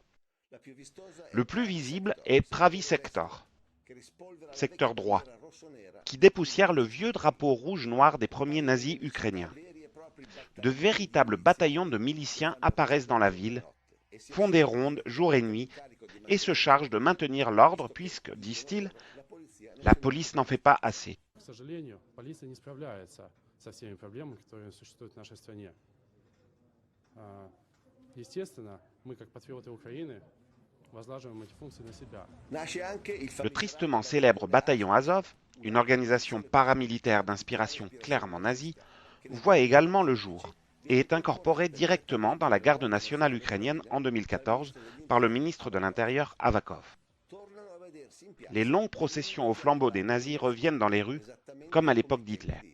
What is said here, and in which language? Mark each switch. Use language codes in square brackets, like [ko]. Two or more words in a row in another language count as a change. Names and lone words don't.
[fr] Le plus visible est Pravi Sector, secteur droit, qui dépoussière le vieux drapeau rouge-noir des premiers nazis ukrainiens. De véritables bataillons de miliciens apparaissent dans la ville, font des rondes jour et nuit et se chargent de maintenir l'ordre puisque, disent-ils, la police n'en fait pas assez. [ru] Со всеми проблемами, которые существуют в нашей стране. Естественно, мы, как патриоты Украины, возлагаем эти функции на себя. [fr] Le tristement célèbre bataillon Azov, une organisation paramilitaire d'inspiration clairement nazie, voit également le jour et est incorporé directement dans la garde nationale ukrainienne en 2014 par le ministre de l'Intérieur Avakov. Les longues processions au flambeau des nazis reviennent dans les rues, comme à l'époque d'Hitler.